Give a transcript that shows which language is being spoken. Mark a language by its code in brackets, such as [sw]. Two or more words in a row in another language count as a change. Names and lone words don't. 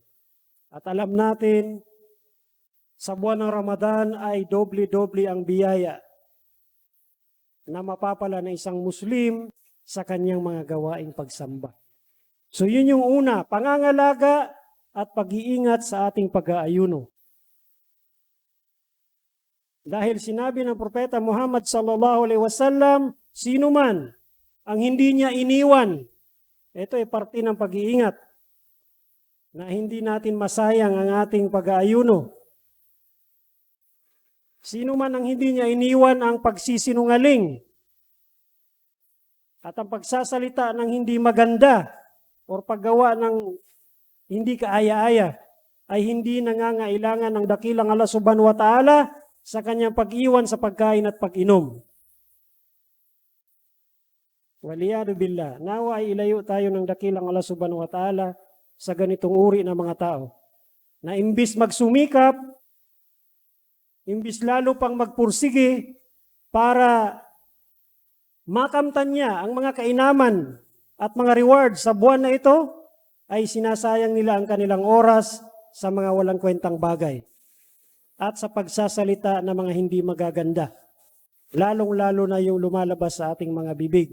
[tl] At alam natin, sa buwan ng Ramadan ay doble-doble ang biyaya na mapapala ng isang Muslim sa kanyang mga gawaing pagsamba. So yun yung una, pangangalaga at pag-iingat sa ating pag-aayuno. Dahil sinabi ng Propeta Muhammad [ar] صلى الله عليه وسلم, [tl] sino man ang hindi niya iniwan, ito ay parte ng pag-iingat, na hindi natin masayang ang ating pag-aayuno. Sino man ang hindi niya iniwan ang pagsisinungaling, At ang pagsasalita ng hindi maganda o paggawa ng hindi kaaya-aya ay hindi nangangailangan ng dakilang Allah [ar] سبحانه وتعالى [tl] sa kanyang pag-iwan sa pagkain at pag-inom. [ar] والعياذ بالله. [tl] Nawa ay ilayo tayo ng dakilang Allah [ar] سبحانه وتعالى [tl] sa ganitong uri ng mga tao. Na imbis magsumikap, imbis lalo pang magpursige para makamtan niya ang mga kainaman at mga reward sa buwan na ito, ay sinasayang nila ang kanilang oras sa mga walang kwentang bagay at sa pagsasalita ng mga hindi magaganda, lalong-lalo na yung lumalabas sa ating mga bibig.